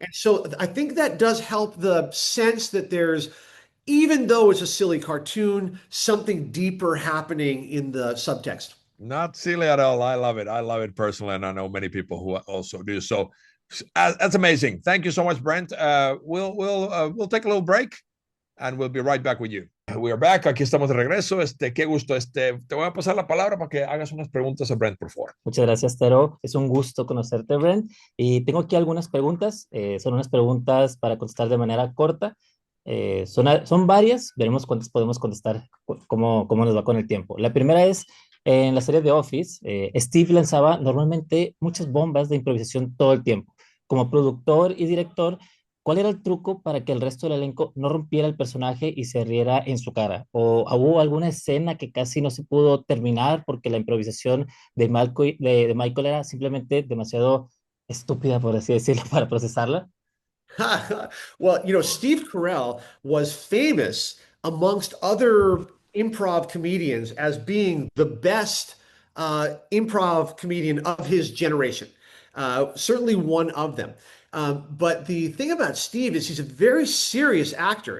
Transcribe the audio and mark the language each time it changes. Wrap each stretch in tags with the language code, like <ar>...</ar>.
<en>And so I think that does help the sense that there's, even though it's a silly cartoon, something deeper happening in the subtext. Not silly at all. I love it. I love it personally, and I know many people who also do. So that's amazing. Thank you so much, Brent. We'll take a little break, and we'll be right back with you. We are back.</en> <es>Aquí estamos de regreso. Qué gusto. Te voy a pasar la palabra para que hagas unas preguntas a Brent, por favor. Muchas gracias, Tero. Es un gusto conocerte, Brent. Y tengo aquí algunas preguntas. Son unas preguntas para contestar de manera corta. Son varias. Veremos cuántas podemos contestar, cómo nos va con el tiempo. La primera es, en la serie de Office, Steve lanzaba normalmente muchas bombas de improvisación todo el tiempo. Como productor y director, ¿cuál era el truco para que el resto del elenco no rompiera el personaje y se riera en su cara? ¿O hubo alguna escena que casi no se pudo terminar porque la improvisación de Michael era simplemente demasiado estúpida, por así decirlo, para procesarla?</es> <en>Well, you know, Steve Carell was famous amongst other improv comedians as being the best improv comedian of his generation. Certainly one of them. But the thing about Steve is he's a very serious actor.</en>